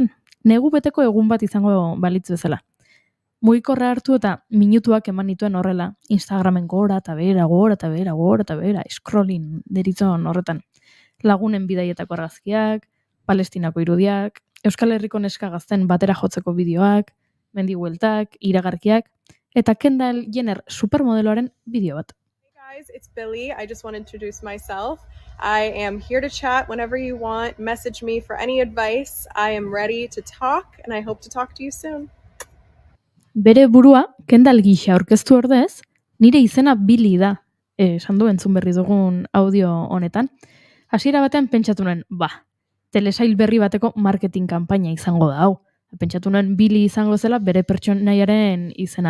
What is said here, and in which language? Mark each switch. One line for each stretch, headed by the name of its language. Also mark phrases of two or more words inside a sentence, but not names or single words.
Basque: Negu beteko egun bat izango balitz bezala. Mugikorra hartu eta minutuak eman nituen horrela, Instagramen gora eta behera, scrolling deritzon horretan. Lagunen bidaietako argazkiak, Palestinako irudiak, Euskal Herriko neska gazten batera jotzeko bideoak, mendi bueltak, iragarkiak, eta Kendall Jenner supermodeloaren bideo bat.
English: Hey guys, it's Billy. I just want to introduce myself. I am here to chat whenever you want. Message me for any advice. I am ready to talk, and I hope to talk to you soon.
Basque: Bere burua, Kendall gisa aurkeztu ordez, nire izena Billy da, esan du entzun berri dugun audio honetan. Hasiera batean pentsatu nuen, telesail berri bateko marketing kanpaina izango da hau. Pentsatu nuen Billy izango zela bere pertsonaiaren izena.